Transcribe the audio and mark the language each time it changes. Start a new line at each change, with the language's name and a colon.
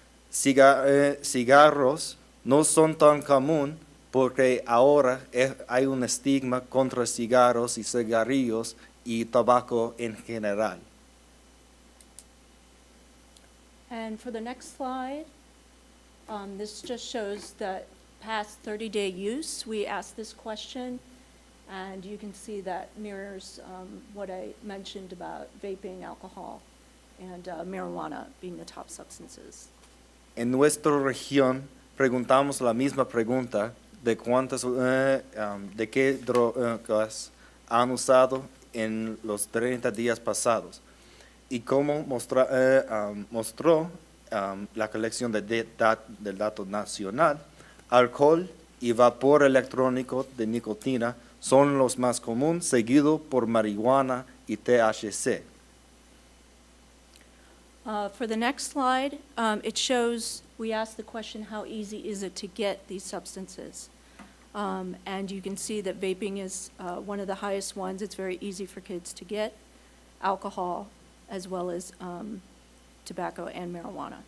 Spanish: Cigarros no son tan común porque ahora hay un estigma contra cigarros y cigarrillos y tabaco en general.
English: And for the next slide, this just shows that past 30-day use. We asked this question And you can see that mirrors what I mentioned about vaping, alcohol, and marijuana being the top substances.
Spanish: En nuestra región preguntamos la misma pregunta de de qué drogas han usado en los 30 días pasados y cómo mostró la colección del dato nacional. Alcohol y vapor electrónico de nicotina son los más comunes, seguido por marihuana y THC.
English: For the next slide, it shows, we asked the question, how easy is it to get these substances? And you can see that vaping is one of the highest ones. It's very easy for kids to get, alcohol, as well as tobacco and marijuana.